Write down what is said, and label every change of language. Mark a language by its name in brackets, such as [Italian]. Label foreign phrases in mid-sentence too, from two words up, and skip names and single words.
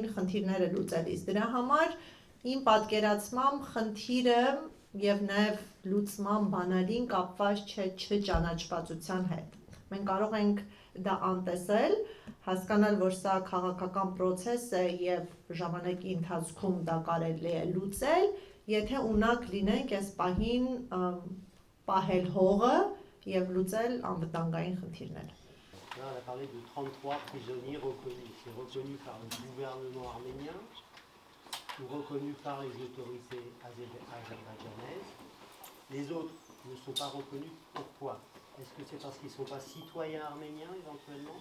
[Armenian] խնդիրները լուծելիս։ Դրա համար իմ պատկերացմամբ խնդիրը եւ նաեւ լուծման բանալին կապված չէ չճանաչվածության հետ։ Մենք կարող ենք դա անտեսել, հասկանալ, որ սա քաղաքական process է եւ ժամանակի ընթացքում դա կարելի է լուծել, եթե ունակ լինենք այս պահին պահել հողը եւ լուծել անվտանգային խնդիրները։ [French] On a parlé de 33 prisonniers reconnus. C'est reconnu par le gouvernement arménien ou reconnu par les autorités azerbaïdjanaises. Les autres ne sont pas reconnus. Pourquoi? Est-ce que c'est parce qu'ils ne sont pas citoyens arméniens éventuellement?